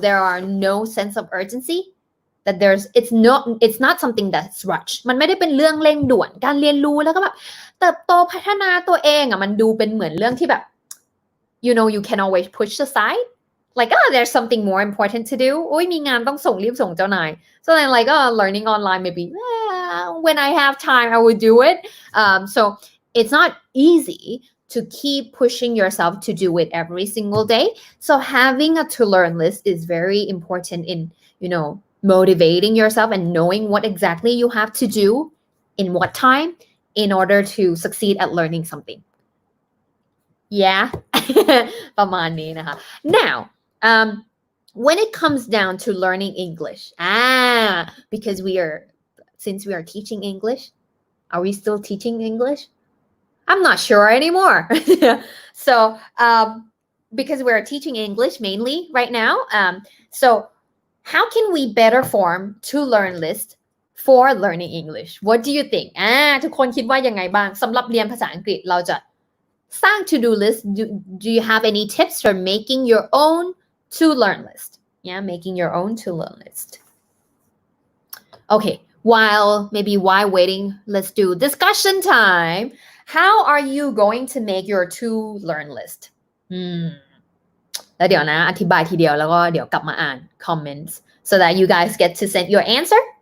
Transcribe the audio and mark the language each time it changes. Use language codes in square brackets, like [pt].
[en] are no sense of urgency that it's not something that's rushed [th] มันไม่ได้เป็นเรื่องเร่งด่วนการเรียนรู้แล้วก็แบบเติบโตพัฒนาตัวเองมันดูเป็นเหมือนเรื่องที่แบบ [en] you can always push aside like there's something more important to do [th] มีงานต้องส่งรีบส่งเจ้านาย [en] so then like learning online maybe when I have time I will do it so it's not easy to keep pushing yourself to do it every single day. So having a to learn list is very important in, motivating yourself and knowing what exactly you have to do in what time in order to succeed at learning something. Yeah. [th] ประมาณนี้นะคะ [en] Now, when it comes down to learning English, because since we are teaching English, are we still teaching English? I'm not sure anymore. So, because we're teaching English mainly right now, so how can we better form to learn list for learning English? What do you think? [th] ทุกคนคิดว่ายังไงบ้างสำหรับเรียนภาษาอังกฤษเราจะสร้าง to-do list. [en] Do you have any tips for making your own to learn list? Yeah, making your own to learn list. Okay, while waiting, let's do discussion time. How are you going to make your to learn list? [th] แล้วเดี๋ยวนะอธิบายทีเดียวแล้วก็เดี๋ยวกลับมาอ่าน comments [en] so that you guys get to send your answer.